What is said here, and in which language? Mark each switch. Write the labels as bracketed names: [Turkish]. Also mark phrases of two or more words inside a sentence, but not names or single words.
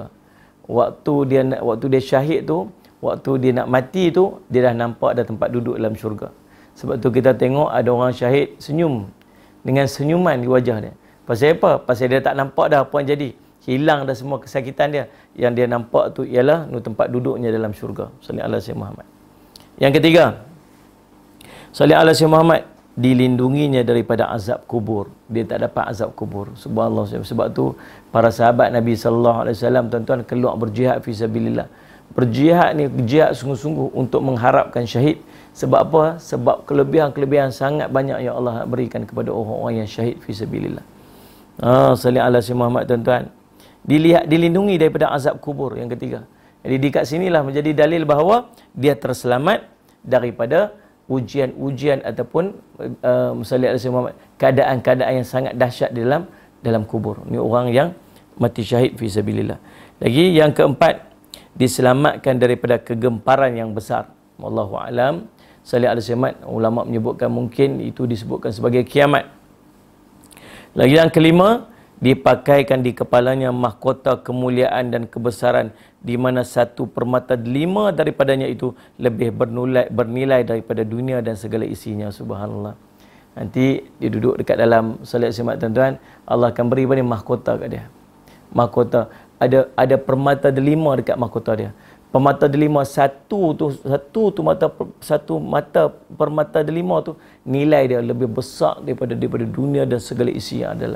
[Malay] Waktu dia syahid tu, waktu dia nak mati tu, dia dah nampak ada tempat duduk dalam syurga. Sebab tu kita tengok ada orang syahid senyum dengan senyuman di wajah dia. Pasal apa? Pasal dia tak nampak dah apa yang jadi. Hilang dah semua kesakitan dia. Yang dia nampak tu ialah tempat duduknya dalam syurga. [Arabic] صل على سيدنا محمد. [Malay] Yang ketiga, [Arabic] صل على سيدنا محمد, [Malay] dilindunginya daripada azab kubur. Dia tak dapat azab kubur. Subhanallah. Sebab tu para sahabat Nabi SAW, tuan-tuan, keluar berjihad [Arabic] في سبيل الله. [Malay] Berjihad ni jihad sungguh-sungguh untuk mengharapkan syahid. Sebab apa? Sebab kelebihan-kelebihan sangat banyak yang Allah berikan kepada orang-orang yang syahid [Arabic] في سبيل الله. صل على سيدنا محمد, [Malay] tuan-tuan. Dilindungi daripada azab kubur. Yang ketiga. Jadi di kat sinilah menjadi dalil bahawa dia terselamat daripada ujian-ujian ataupun [Arabic] صل على سيدنا محمد, [Malay] keadaan-keadaan yang sangat dahsyat di dalam kubur. Ini orang yang mati syahid [Arabic] في سبيل الله. [Malay] Lagi yang keempat, diselamatkan daripada kegemparan yang besar. [Arabic] والله أعلم. صل على سيدنا محمد, [Malay] ulama menyebutkan mungkin itu disebutkan sebagai kiamat. Lagi yang kelima, dipakaikan di kepalanya mahkota kemuliaan dan kebesaran, di mana 1/5 daripadanya itu lebih bernilai daripada dunia dan segala isinya. Subhanallah. Nanti dia duduk dekat dalam salat Jumaat, tuan-tuan, Allah akan beri mahkota kat dia. Mahkota ada permata delima dekat mahkota dia. Permata delima satu mata permata delima tu nilai dia lebih besar daripada dunia dan segala isi yang ada dalam.